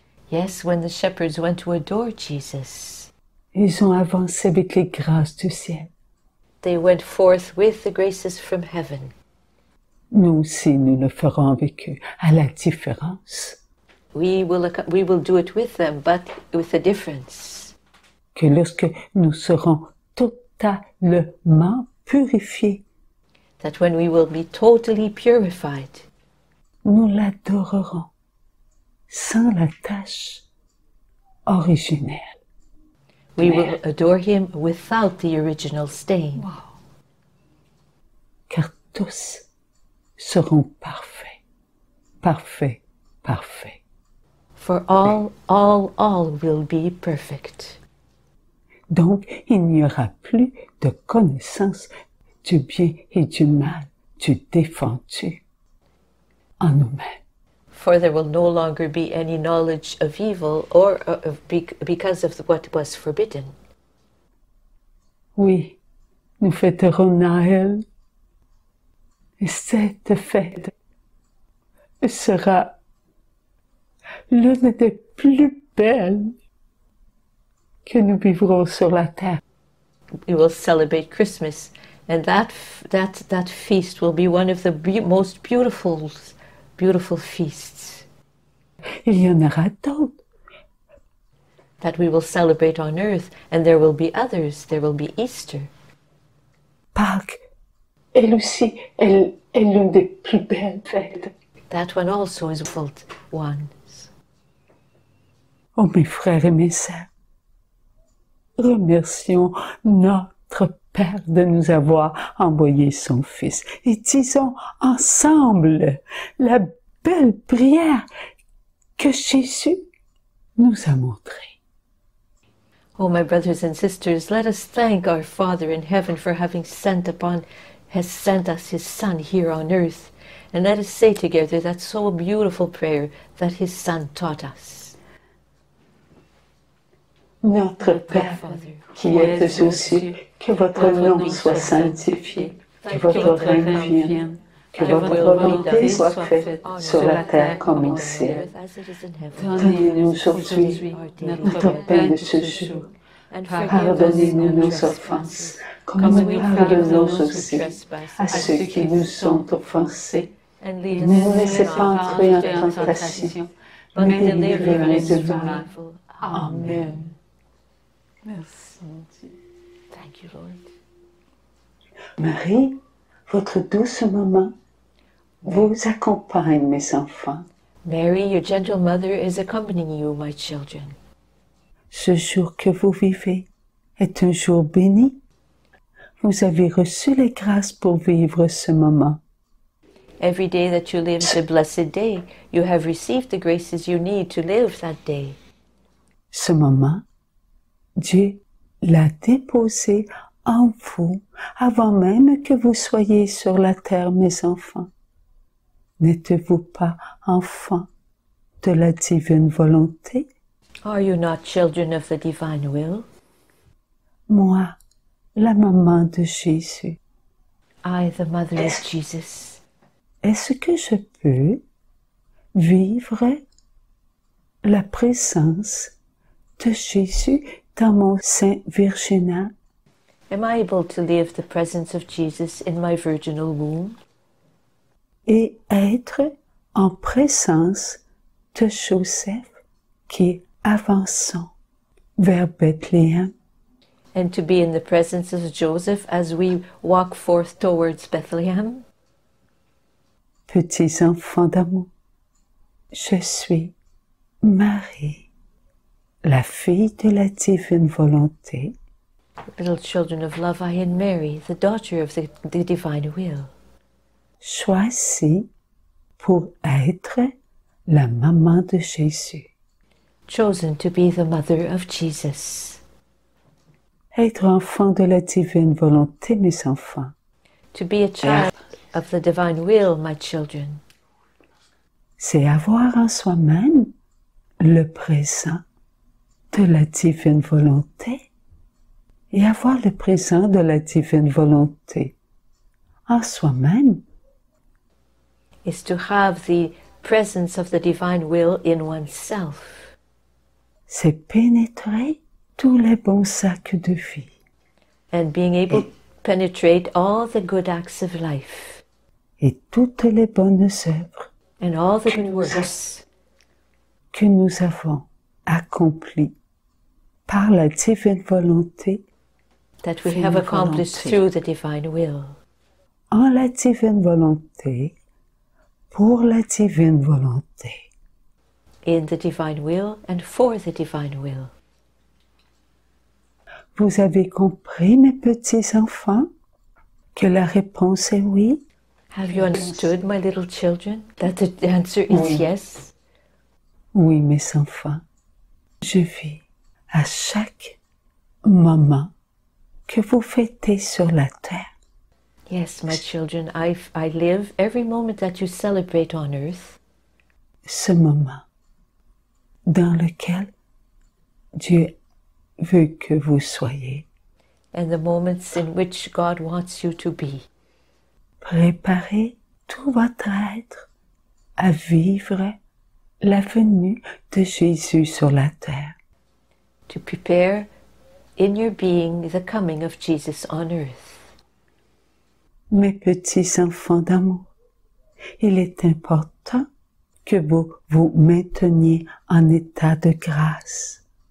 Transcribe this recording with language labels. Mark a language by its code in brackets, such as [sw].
[en] Yes, when the shepherds went to adore Jesus, [fr] ils ont avancé avec les grâces du ciel. [en] They went forth with the graces from heaven. [fr] Nous aussi, nous le ferons avec eux, à la différence. [en] We will do it with them, but with a difference. [fr] Que lorsque nous serons totalement purifiés, [en] that when we will be totally purified, [fr] nous l'adorerons sans la tache originelle. [en] We will adore him without the original stain. Wow. [fr] Car tous seront parfaits, parfaits, parfaits. [en] For all will be perfect. [fr] Donc, il n'y aura plus de connaissance du bien et du mal, du défendu en nous-mêmes. [en] For there will no longer be any knowledge of evil or because of what was forbidden. [fr] Oui, nous fêterons Noël. Et cette fête sera l'une des plus belles que nous vivrons sur la terre. [en] We will celebrate Christmas, and that feast will be one of the most beautiful feasts. [fr] Il y en aura d'autres. [en] That we will celebrate on earth, and there will be others. There will be Easter. [fr] Pâques, elle aussi, elle est l'une des plus belles fêtes. [en] That one also is full ones. [fr] Oh, mes frères et mes sœurs, remercions notre Père de nous avoir envoyé son Fils. Et disons ensemble la belle prière que Jésus nous a montrée. [en] Oh, my brothers and sisters, let us thank our Father in heaven for having sent us his Son here on earth. And let us say together that so beautiful prayer that his Son taught us. [fr] Notre Père, qui êtes aux cieux, que votre nom soit sanctifié, que votre règne vienne, que votre volonté soit faite sur la terre comme au ciel. Donnez-nous aujourd'hui notre pain de ce jour. Pardonnez-nous nos offenses, comme nous pardonnons aussi à ceux qui nous ont offensés. Ne nous laissez pas entrer en tentation, mais délivrez-nous du mal. Amen. Merci, Dieu. [en] Thank you, Lord. [fr] Marie, votre douce maman, vous accompagne, mes enfants. [en] Mary, your gentle mother, is accompanying you, my children. [fr] Ce jour que vous vivez est un jour béni. Vous avez reçu les grâces pour vivre ce moment. [en] Every day that you live is a blessed day. You have received the graces you need to live that day. [fr] Ce moment, Dieu l'a déposé en vous avant même que vous soyez sur la terre, mes enfants. N'êtes-vous pas enfants de la divine volonté? [en] Are you not children of the divine will? [fr] Moi, la maman de Jésus. [en] I, the mother of Jesus. [fr] Est-ce que je peux vivre la présence de Jésus dans mon sein virginal? [en] Am I able to live the presence of Jesus in my virginal womb? [fr] Et être en présence de Joseph qui avançons vers Bethléem? [en] and to be in the presence of Joseph as we walk forth towards Bethlehem. [fr] Petits enfants d'amour, je suis Marie, la fille de la divine volonté. [en] Little children of love, I am Mary, the daughter of the divine will, [fr] Choisie pour être la maman de Jésus. [en] chosen to be the mother of Jesus. [fr] Être enfant de la divine volonté, mes enfants, [en] To be a child of the divine will, my children, [fr] c'est avoir en soi-même le présent de la divine volonté et avoir le présent de la divine volonté en soi-même. [en] is to have the presence of the divine will in oneself. [fr] C'est pénétrer tous les bons sacs de vie. [en] And being able to penetrate all the good acts of life [fr] Et toutes les bonnes œuvres [en] and all the good works [fr] que nous avons accomplies par la divine volonté, [en] that we [fr] Divine [en] have accomplished [fr] volonté. [en] through the divine will. [fr] en la divine volonté, pour la divine volonté. [en] In the divine will and for the divine will. [fr] Vous avez compris, mes petits enfants, que la réponse est oui? [en] Have you understood, my little children, that the answer is yes? [fr] Oui, mes enfants. Je vis à chaque moment que vous fêtez sur la terre [en] Yes, my children, I live every moment that you celebrate on earth, [fr] ce moment dans lequel Dieu veut que vous soyez. [en] and the moments in which God wants you to be. [fr] Préparez tout votre être à vivre la venue de Jésus sur la terre. [en] To prepare in your being the coming of Jesus on earth. [fr] Mes petits enfants d'amour, il est important que vous vous mainteniez en état de grâce.